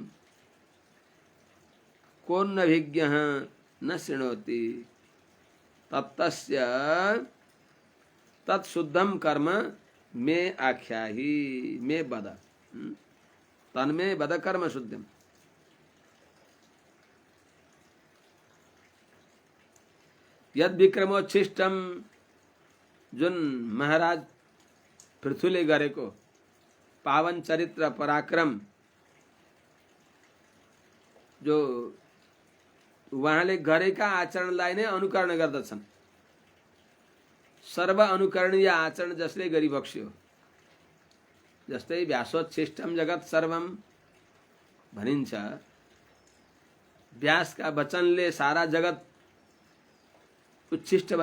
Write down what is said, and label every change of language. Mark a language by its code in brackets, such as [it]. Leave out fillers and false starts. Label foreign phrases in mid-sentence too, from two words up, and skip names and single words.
[sa] कोन्नभिज्ञः न शृणोति तत्तस्य तत्शुद्धम कर्म मे आख्याहि मे वद तन्मे वद कर्म शुद्धम। यद विक्रमोच्छिष्टम [ne] जुन महाराज पृथुले गरेको पावन चरित्र पराक्रम जो उहाँले गरेका आचरणलाई नै अनुकरण गर्दछन्। सर्व अनुकरणीय आचरण जसले गरिबक्स्यो, जस्तै [sa] व्यासोच्छिष्टम जगत सर्वम [ne] भनिन्छ, व्यासका वचनले सारा जगत उच्छिष्ट